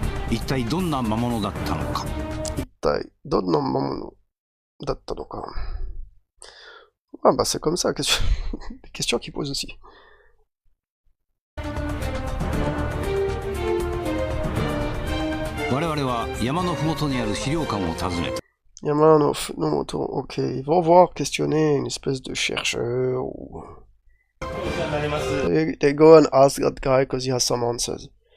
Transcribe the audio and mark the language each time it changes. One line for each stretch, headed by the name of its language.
Japanese: 一体どんな魔物だったのか。一体どんな魔物だったのか。
French: Ah bah c'est comme ça, des questions qu'il pose aussi.
Japanese: 我々は山のふもとにある資料館を訪ねた。
French: Yamano, ok, ils vont voir questionner une espèce de chercheur ou...
English: They go and ask that guy because he has some answers.